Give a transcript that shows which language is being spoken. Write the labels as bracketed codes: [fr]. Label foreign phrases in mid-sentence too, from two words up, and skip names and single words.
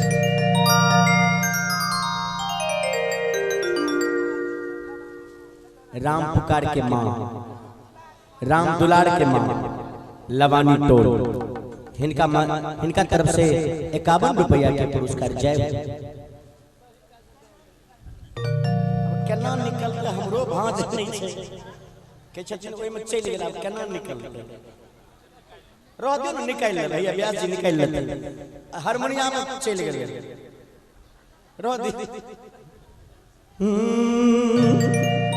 [mai] राम पुकार के माँ, राम दुलार के माँ लवानी टोल, हिनका तरफ से 51 रुपया के पुरस्कार। जय केना निकलते हमरो भांज नहीं छै के छथिन ओइ में चल गेल, अब केना निकलते रह दियो न, निकाल ले भैया, व्यास जी निकाल लेते, हारमोनिया में चल गेल रह दी।